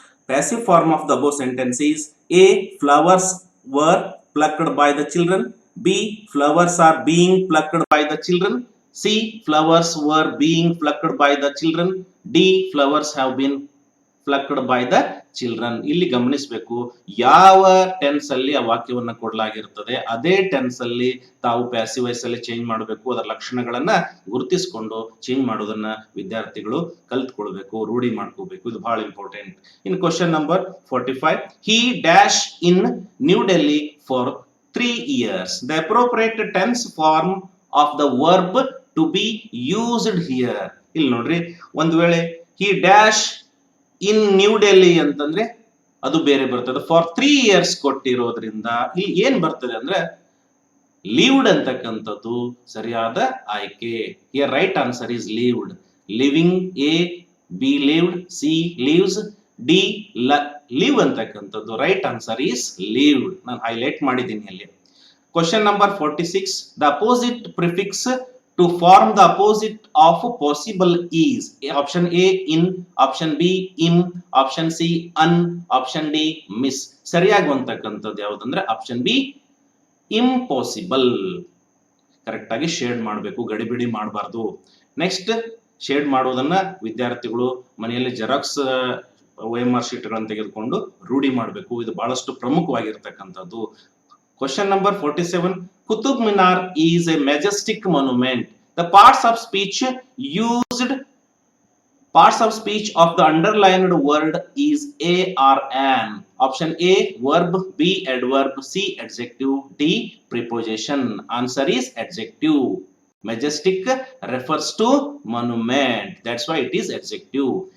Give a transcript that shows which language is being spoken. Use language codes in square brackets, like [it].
[en] Passive form of the above sentence is A. Flowers were plucked by the children. B. Flowers are being plucked by the children. C. Flowers were being plucked by the children. D. Flowers have been plucked by the children. [kn] ಇಲ್ಲಿ ಗಮನಿಸಬೇಕು, ಯಾವ tense ಅಲ್ಲಿ ಆ ವಾಕ್ಯವನ್ನ ಕೊಡಲಾಗಿರ್ತದೆ ಅದೇ tense ಅಲ್ಲಿ ತಾವು passive voice ಅಲ್ಲಿ ಚೇಂಜ್ ಮಾಡಬೇಕು. ಅದರ ಲಕ್ಷಣಗಳನ್ನ ಗುರುತಿಸಿಕೊಂಡು ಚೇಂಜ್ ಮಾಡೋದನ್ನ ವಿದ್ಯಾರ್ಥಿಗಳು ಕಲ್ತ್ಕೊಳ್ಬೇಕು, ರೂಢಿ ಮಾಡ್ಕೋಬೇಕು. ಇದು ಬಹಳ important. [en] In question number 45, he dash in New Delhi for 3 years. The appropriate tense form of the verb to be used here. [kn] ಇಲ್ಲಿ ನೋಡ್ರಿ, ಒಂದು ವೇಳೆ [en] he dash in New Delhi [kn] ಅಂತಂದ್ರೆ ಅದು ಬೇರೆ ಬರ್ತದೆ. [en] for 3 years [kn] ಕೊಟ್ಟಿರೋದ್ರಿಂದ ಇಲ್ಲಿ ಏನ್ ಬರ್ತದೆ ಅಂದ್ರೆ ಲೀವ್ಡ್ ಅಂತಕ್ಕಂಥದ್ದು ಸರಿಯಾದ ಆಯ್ಕೆ. [en] Here right answer is lived. Living, A, B lived, C lives, D live ಅಂತಕ್ಕಂಥದ್ದು. Right answer is lived. [kn] ನಾನು ಹೈಲೈಟ್ ಮಾಡಿದ್ದೀನಿ ಅಲ್ಲಿ. [en] Question number 46, the opposite prefix to form the opposite of possible is. Option A in, option B im, option C un, option D mis. [kn] ಸರಿಯಾಗುವಂತಕ್ಕಂಥದ್ದು ಯಾವುದಂದ್ರೆ option B impossible. Correct ಆಗಿ shade ಮಾಡಬೇಕು, ಗಡಿಬಿಡಿ ಮಾಡಬಾರ್ದು. Next, shade ಮಾಡುವುದನ್ನ ವಿದ್ಯಾರ್ಥಿಗಳು ಮನೆಯಲ್ಲಿ xerox OMR ಶೀಟ್ಗಳನ್ನು ತೆಗೆದುಕೊಂಡು ರೂಢಿ ಮಾಡಬೇಕು. ಇದು ಬಹಳಷ್ಟು ಪ್ರಮುಖವಾಗಿರ್ತಕ್ಕಂಥದ್ದು. [en] Question number 47, Qutub Minar is a majestic monument. The parts of speech used, parts of speech of the underlined word is a or an. Option A verb, B adverb, C adjective, D preposition. Answer is adjective. Majestic refers to monument, that's why it is adjective.